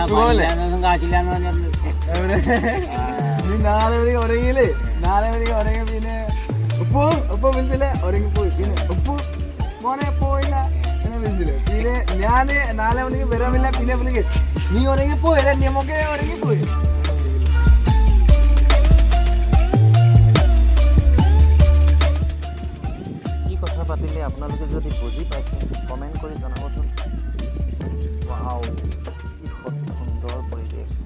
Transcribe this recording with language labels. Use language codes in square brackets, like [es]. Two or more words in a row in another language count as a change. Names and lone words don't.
[ml] നീ 4 മണിക്ക് ഉറങ്ങിയില്ലേ? 4 മണിക്ക് ഉറങ്ങി പിന്നെ ഉപ്പ വിളിച്ചില്ലേ? ഉറങ്ങിപ്പോയി. പിന്നെ ഉപ്പ് മോനെ പോയില്ല എന്ന് വിളിച്ചില്ലേ? പിന്നെ ഞാന് 4 മണിക്ക് വരാമില്ല. പിന്നെ വിളിക്ക് നീ ഉറങ്ങിപ്പോയില്ലേ? നമുക്ക് ഉറങ്ങിപ്പോയി. [as] কথা পাতিলে আপোনালোকে যদি বুজি পাইছে কমেণ্ট কৰি জনাবচোন। ৱাও, কি সুন্দৰ পৰিৱেশ।